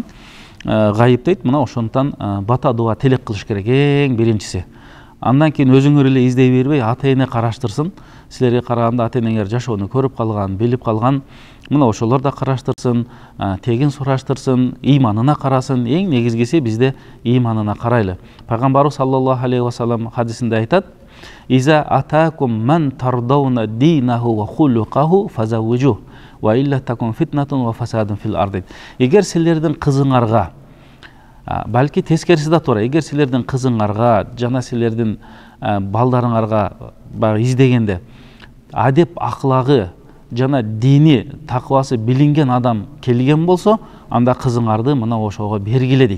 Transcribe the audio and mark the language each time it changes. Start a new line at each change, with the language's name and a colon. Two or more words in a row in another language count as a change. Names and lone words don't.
Kyrgyz: Гайып дейт, мына ошондон бата дуа тилек кылыш керек эң биринчиси. Андан кийин өзүңөр эле издей бербей, ата эне караштырсын. Силерге караганда ата энеңер жашоону көрүп калган, билип калган. Мына ошолор да караштырсын, тегин сураштырсын, ыйманына карасын. Эң негизгиси бизде ыйманына карайлы. Пайгамбарыбыз
Arabic: صلى الله عليه وسلم
Kyrgyz: хадисинде айтат:
Arabic: "إذا أتاكم من ترضون دينه وخلقه فزوجوه وإلا تكن فتنة وفساد في الأرض."
Kyrgyz: Эгер силердин кызыңарга, балки тескериси да туура, эгер силердин кызыңарга жана силердин балдарыңарга издегенде адеп аклагы жана дини такыбасы билинген адам келген болсо, анда кызыңарды мына ошого бергиле дейт.